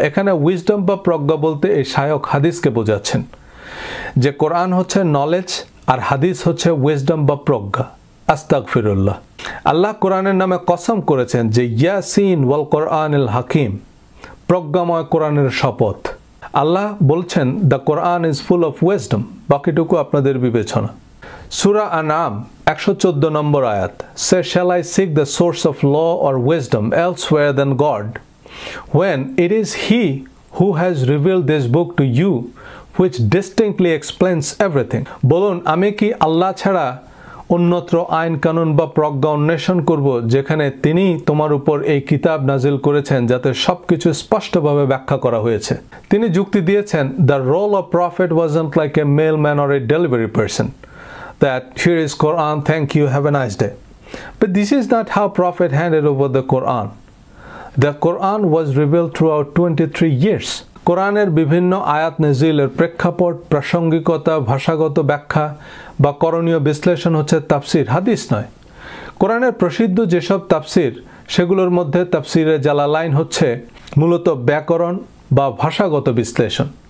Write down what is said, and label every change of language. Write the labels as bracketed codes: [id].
[bn] এখানে উইজডম বা প্রজ্ঞা বলতে এই শায়খ হাদিসকে বোঝাচ্ছেন, যে কোরআন হচ্ছে নলেজ আর হাদিস হচ্ছে উইজডম বা প্রজ্ঞা। আস্তাগফিরুল্লাহ। আল্লাহ কোরআনের নামে কসম করেছেন যে [ar] ইয়াসিন ওয়াল কোরআনিল হাকিম, [bn] প্রজ্ঞাময় কোরআনের শপথ। আল্লাহ বলছেন [en] the Quran is full of wisdom, [bn] বাকিটুকু আপনাদের বিবেচনা। সূরা আনআম 114 নম্বর আয়াত, [en] Say, shall I seek the source of law or wisdom elsewhere than God, when it is He who has revealed this book to you, which distinctly explains everything? [bn] বলুন, আমি কি আল্লাহ ছাড়া অন্যত্র আইন কানুন বা প্রজ্ঞা অন্বেষণ করব, যেখানে তিনি তোমার উপর এই কিতাব নাজিল করেছেন যাতে সবকিছু স্পষ্টভাবে ব্যাখ্যা করা হয়েছে? তিনি যুক্তি দিয়েছেন, [en] The role of prophet wasn't like a mailman or a delivery person, that here is Quran, thank you, have a nice day. But this is not how prophet handed over the Quran. The Quran was revealed throughout 23 years. [bn] কোরআনের বিভিন্ন আয়াত নাজিলের প্রেক্ষাপট, প্রাসঙ্গিকতা, ভাষাগত ব্যাখ্যা বা করণীয় বিশ্লেষণ হচ্ছে তাফসির, হাদিস নয়। কোরআনের প্রসিদ্ধ যেসব তাফসির, সেগুলোর মধ্যে তাফসিরে জালালাইন হচ্ছে মূলত ব্যাকরণ বা ভাষাগত বিশ্লেষণ।